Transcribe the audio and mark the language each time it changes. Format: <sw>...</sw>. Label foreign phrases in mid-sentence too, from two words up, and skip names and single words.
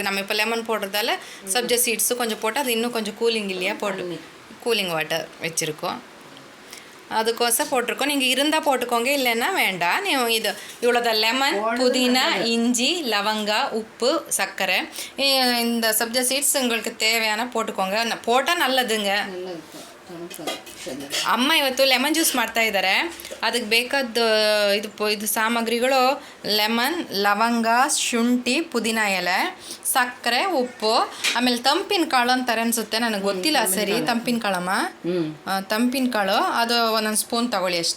<ta>நம்ம இப்போ லெமன் போடுறதால சப்ஜா சீட்ஸும் கொஞ்சம் போட்டு அது இன்னும் கொஞ்சம் கூலிங் இல்லையா, போட்டு</ta> <en>cooling water</en> <ta>வச்சுருக்கோம். அதுக்கோசம் போட்டிருக்கோம். நீங்கள் இருந்தால் போட்டுக்கோங்க, இல்லைன்னா வேண்டாம். இது இவ்வளோதான். லெமன், புதினா, இஞ்சி, லவங்கா, உப்பு, சர்க்கரை, இந்த சப்ஜா சீட்ஸ் உங்களுக்கு தேவையான போட்டுக்கோங்க. போட்டால் நல்லதுங்க.</ta> <kn>ಅಮ್ಮ ಇವತ್ತು</kn> <en>lemon juice</en> <kn>ಮಾಡ್ತಾ ಇದ್ದಾರೆ. ಅದಕ್ಕೆ ಬೇಕಾದ ಇದು ಸಾಮಗ್ರಿಗಳು ಲೆಮನ್, ಲವಂಗ, ಶುಂಠಿ, ಪುದೀನ ಎಲೆ, ಸಕ್ಕರೆ, ಉಪ್ಪು, ಆಮೇಲೆ ತಂಪಿನ ಕಾಳು ಅಂತಾರೆ ಅನಿಸುತ್ತೆ, ನನಗೆ ಗೊತ್ತಿಲ್ಲ ಸರಿ. ತಂಪಿನ ಕಾಳಮ್ಮ, ತಂಪಿನ ಕಾಳು ಅದು 1 ಸ್ಪೂನ್ ತಗೊಳ್ಳಿ ಅಷ್ಟೇ.</kn>